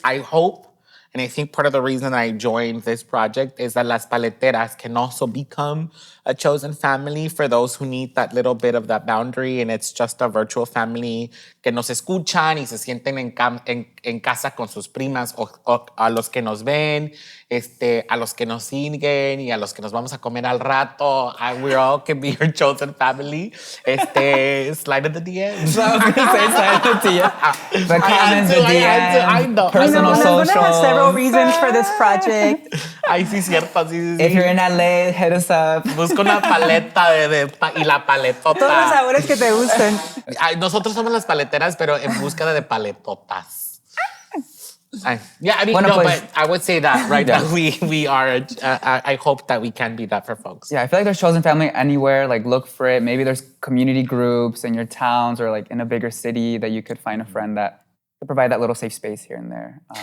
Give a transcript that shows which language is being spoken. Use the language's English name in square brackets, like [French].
[English] I hope, and I think part of the reason I joined this project is that Las Paleteras can also become a chosen family for those who need that little bit of that boundary, and it's just a virtual family [Spanish] que nos escuchan y se sienten en casa con sus primas o a los que nos ven, a los que nos siguen y a los que nos vamos a comer al rato. [English] We all can be your chosen family. Slide in the DMs. So I was going to say slide in the DMs. The comments, the DMs, I know. personal socials. I'm going to have several reasons for this project. [Spanish] Ay, sí, cierto. Sí. [English] If you're in LA, hit us up. [Spanish] Busca una paleta y la paletota. Todos los sabores que te gusten. Ay, nosotros somos las paleteras, pero en búsqueda de paletotas. [English] But I would say that right now we are. I hope that we can be that for folks. Yeah, I feel like there's chosen family anywhere. Like, look for it. Maybe there's community groups in your towns or like in a bigger city that you could find a friend that could provide that little safe space here and there.